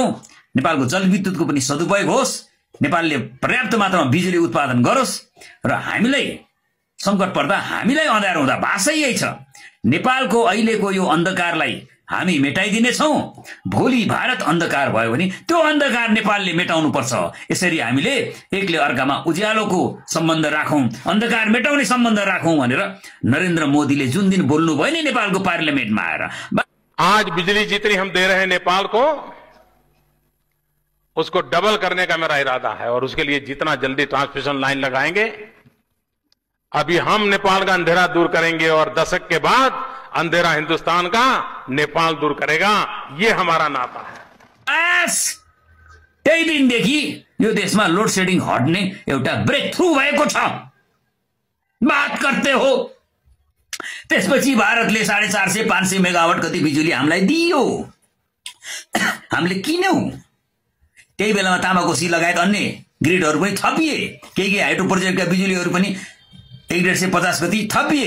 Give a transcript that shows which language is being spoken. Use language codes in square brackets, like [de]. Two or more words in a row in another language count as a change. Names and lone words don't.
[ne] नेपालको जलविद्युतको पनि सदुपयोग होस्, नेपालले पर्याप्त मात्रामा बिजुली उत्पादन गरोस् र हामीलाई संकट पर्दा हामीलाई अँध्यारो हुँदा भाषा यही छ, नेपालको अहिलेको यो अन्धकारलाई हामी मेटाइदिनेछौं। भोलि भारत अन्धकार भयो भने त्यो अन्धकार नेपालले मेटाउनु पर्छ। यसरी हामीले एकले अर्कामा उज्यालोको सम्बन्ध राखौं, अन्धकार मेटाउने सम्बन्ध राखौं भनेर नरेन्द्र मोदीले जुन दिन बोल्नु भयो नि नेपालको पार्लियामेन्टमा आएर, [hi] आज बिजली जितनी हम दे रहे हैं नेपाल को, उसको डबल करने का मेरा इरादा है और उसके लिए जितना जल्दी [en] transmission line [hi] लगाएंगे, अभी हम नेपाल का अंधेरा दूर करेंगे और दशक के बाद अंधेरा हिंदुस्तान का नेपाल दूर करेगा। ये हमारा नाता है। [ne] बस त्यही दिनदेखि यो देशमा [en] load shedding [ne] हट्ने एउटा [en] breakthrough [ne] भएको छ। [hi] बात करते हो। [ne] त्यसपछि भारतले 450-500 मेगावाट कति बिजुली हामीलाई दियो, हामीले किन्यौं। त्यही बेलामा तामाकोसी लगायत अन्य ग्रिडहरू पनि थपिए, केही [en] hydro project [ne] बिजुलीहरू पनि 150 कति थपिए।